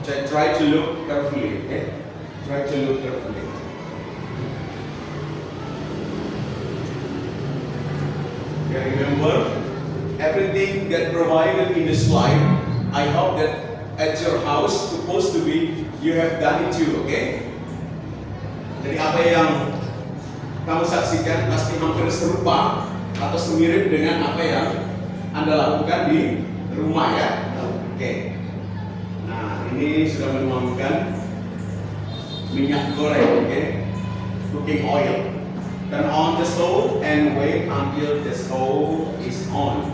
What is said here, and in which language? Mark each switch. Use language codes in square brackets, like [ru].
[en] Try to look carefully, okay? Try to look carefully. Okay, remember, everything that provided in the slide, I hope that at your house, supposed to be, you have done it too, okay? [id] Jadi apa yang kamu saksikan pasti hampir serupa atau semirip dengan apa yang Anda lakukan di rumah ya. Oke. Nah, ini sudah menuangkan minyak goreng, oke? [en] Cooking oil. Turn on the stove and wait until the stove is on.